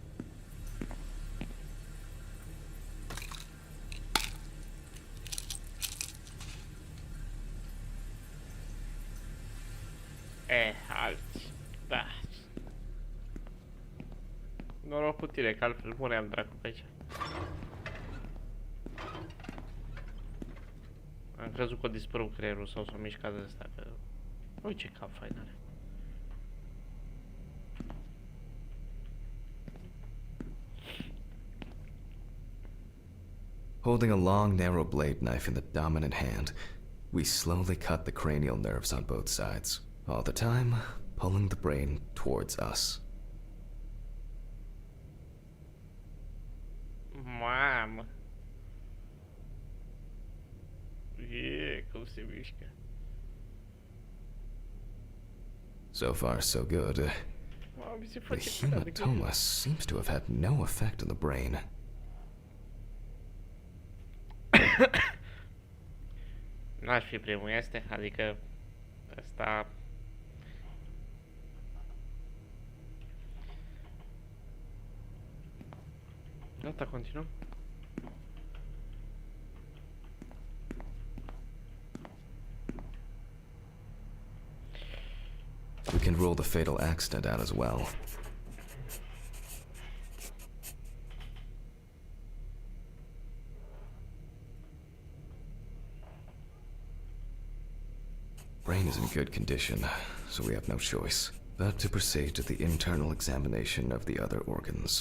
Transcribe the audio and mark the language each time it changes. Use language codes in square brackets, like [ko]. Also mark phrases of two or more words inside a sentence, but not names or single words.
[ro] Alți. Da. Noroc cu tine, că altfel muream dracu pe aici. Am crezut că a dispărut creierul sau s-a mișcat de ăsta, că... Uite ce cap fain are. [en] Holding a long, narrow blade knife in the dominant hand, we slowly cut the cranial nerves on both sides, all the time pulling the brain towards us. [ro] Mamă! Cum se mișcă. [en] So far, so good. [ro] Mamă, mi se [en] The [ro] face prea de gând. [en] hematoma seems to have had no effect on the brain. [ro] N-aș fi primul este, adică ăsta... Gata, continuăm. [en] We can rule the fatal accident out as well. Brain is in good condition, so we have no choice but to proceed to the internal examination of the other organs.